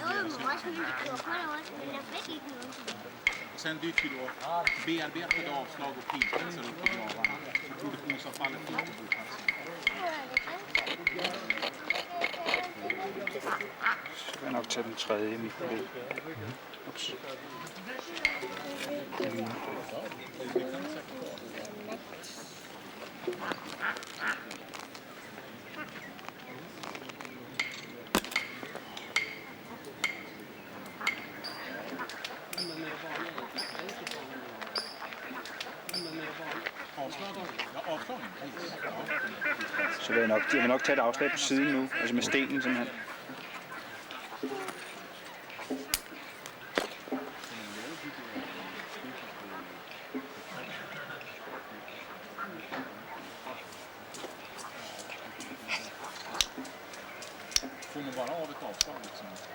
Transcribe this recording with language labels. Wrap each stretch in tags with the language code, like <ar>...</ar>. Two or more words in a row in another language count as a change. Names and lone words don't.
<sv>sen dyker då bearbetade avslag och prispressar upp i gravarna. Så produktionsavfallet finns på boplatsen.</sv> <da>Så vil jeg nok tage den tredje mikrofon. Ups. Så vil jeg nok tage et afslag på siden nu, altså med stenen simpelthen.</da> <sv>Får man bara av ett avslag liksom?</sv>